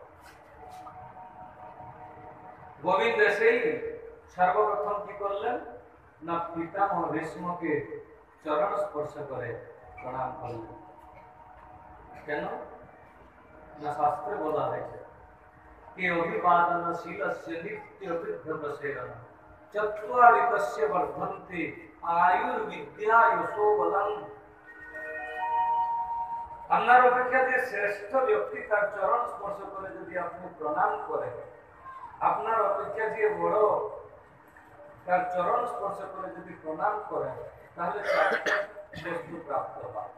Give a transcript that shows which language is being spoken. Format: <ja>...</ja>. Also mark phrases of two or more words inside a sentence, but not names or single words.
<bn>গোবিন্দ এসেই সর্বপ্রথম কি করলেন না, পিতামহ ভীষ্মকে চরণ স্পর্শ করে প্রণাম করলেন। কেন না, শাস্ত্রে বলা হয়েছে</bn> <sa>कि अभिवादनशीलस्य नित्यवृद्धवसेन चत्वारितस्य वर्धन्ते आयुर्विद्या यशोबलं।</sa> <bn>আপনার অপেক্ষা যে শ্রেষ্ঠ ব্যক্তি তার চরণ স্পর্শ করে যদি আপনি প্রণাম করেন, আপনার অপেক্ষা যে বড় তার চরণ স্পর্শ করে যদি প্রণাম করেন, তাহলে চারটা বস্তু প্রাপ্ত হয়।</bn>